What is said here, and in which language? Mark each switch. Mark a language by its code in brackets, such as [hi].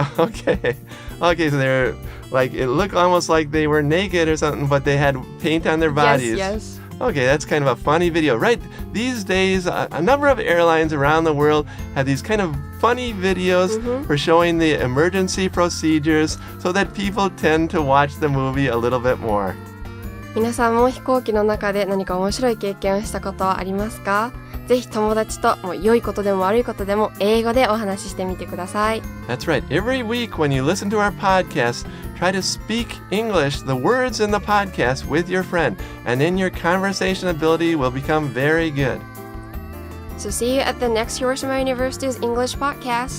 [en] Okay, so they're it looked almost like they were naked or something, but they had paint on their bodies. Yes. Okay, that's kind of a funny video, right? These days, a number of airlines around the world have these kind of funny videos for showing the emergency procedures so that people tend to watch the movie a little bit more. [ja] 皆さんも飛行機の中で何か面白い経験をしたことはありますか？ぜひ友達と良いことでも悪いことでも英語でお話ししてみてください。 [en] That's right. Every week when you listen to our podcast, try to speak English, the words in the podcast, with your friend, and then your conversation ability will become very good. So see you at the next Hiroshima University's English podcast.